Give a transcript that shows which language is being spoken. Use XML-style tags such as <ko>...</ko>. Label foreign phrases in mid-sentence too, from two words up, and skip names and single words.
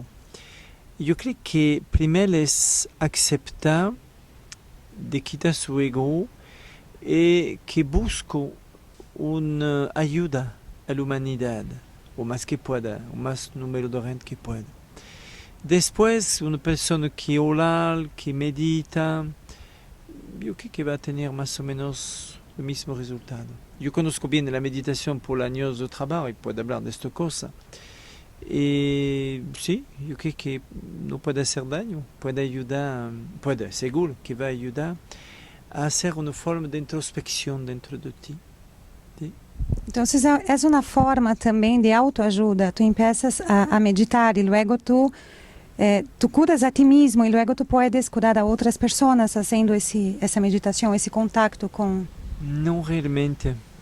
<es>Yo creo que primero es aceptar de quitar su ego y que busco una ayuda a la humanidad, o más que pueda, o más número de gente que pueda. Después, una persona que orar, que medita, yo creo que va a tener más o menos el mismo resultado. Yo conozco bien la meditación por años de trabajo y puedo hablar de esta cosa.</es> <pt>E sim, eu creio que não pode ser dano, pode ajudar, pode, seguro que vai ajudar a ser uma forma de introspecção dentro de ti. Então, é uma forma também de autoajuda.</pt> <es>Tu empiezas a meditar e luego tu curas a ti mesmo e luego tu puedes curar a</es> <pt>outras pessoas fazendo essa meditação, esse contato com... Não realmente.</pt>